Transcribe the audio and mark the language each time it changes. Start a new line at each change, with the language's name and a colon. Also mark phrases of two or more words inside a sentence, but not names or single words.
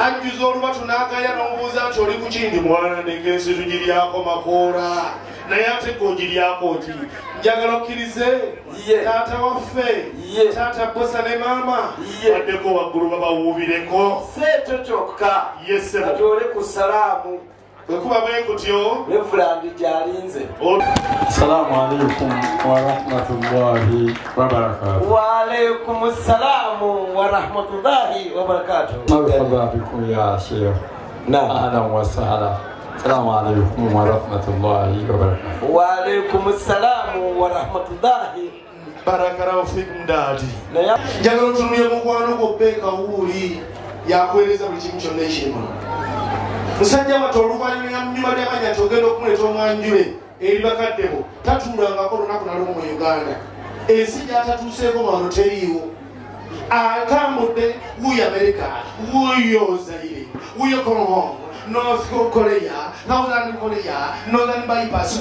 Ganda: anjuza olubatu n'agaya n'omubuuza nti oli ku kindi mwana nengensi tugiryako makoola naye ate g'ogiryako ki njagala okkirize taata waffe taata bosa ne maama baddeko waggulu babawuubireko seekyo kyokka atole ku salaamu bwekuba bwe kutyo Reverend gyalinze.
Arabic: السلام عليكم ورحمة الله وبركاته. وعليكم السلام ورحمة الله وبركاته. مرحبا بكم يا شيخ. أهلا وسهلا. السلام عليكم ورحمة الله وبركاته. وعليكم السلام ورحمة الله بركاته فيكم dadi.
Ganda: Njagala otunulye mukwano gwo Becks wuuli yakuweereza buli kimu kyonna ekirimu. Musajja wattu oluvannyuma ly'amanya ogenda okumuleeta omwanjule eri bakaddebo tatuulangako lunaku nalumu mu Uganda. Ensi gy'atatuuseeko wano teriiwo. Atambudde wuuyo America, wuuyo Zaire, wuuyo Congo, North Korea, Northern Korea, Northern Bypass.